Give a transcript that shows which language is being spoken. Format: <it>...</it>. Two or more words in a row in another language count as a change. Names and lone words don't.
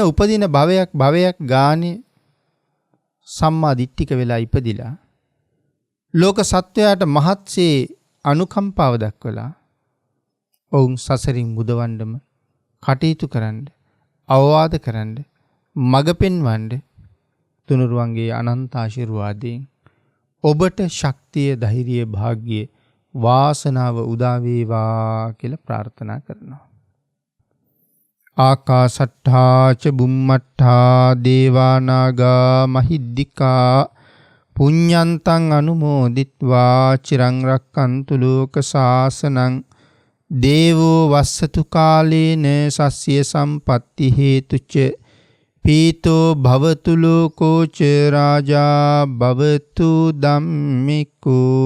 <si>භවයක් ගානේ සම්මා දිට්ඨික වෙලා ඉපදිලා ලෝක සත්වයාට මහත්සේ අනුකම්පාව දක්වලා ඔවුන් සසරින් මුදවන්නම කටයුතු කරන්න, අවවාද කරන්න, මඟ පෙන්වන්න තුනුරුවන්ගේ අනන්ත ආශිර්වාදයෙන් ඔබට ශක්තිය, ධෛර්යය, භාග්‍ය, වාසනාව උදා වේවා කියලා ප්‍රාර්ථනා කරනවා.</si> <pi>ආකාසට්ඨා ච බුම්මට්ඨා දේවා නාග මහිද්దికා පුඤ්ඤන්තං අනුමෝදිත්වා චිරං රක්칸තු ලෝක සාසනං දේවෝ වස්සතු කාලේන සස්්‍ය සම්පත්ති හේතුච පීතෝ භවතු ලෝකෝ ච රාජා භවතු ධම්මිකෝ.</pi>